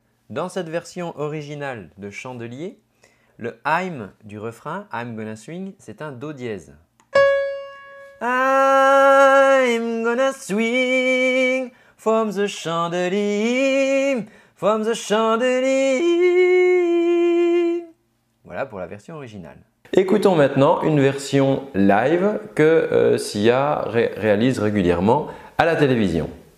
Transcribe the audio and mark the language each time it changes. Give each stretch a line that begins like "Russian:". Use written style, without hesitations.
French: Dans cette version originale de Chandelier, le I'm du refrain,
English: I'm gonna swing,
French: c'est un Do dièse.
English: I'm gonna swing from the chandelier, from the chandelier.
French: Voilà pour la version originale. Écoutons maintenant une version live que Sia réalise régulièrement à la télévision.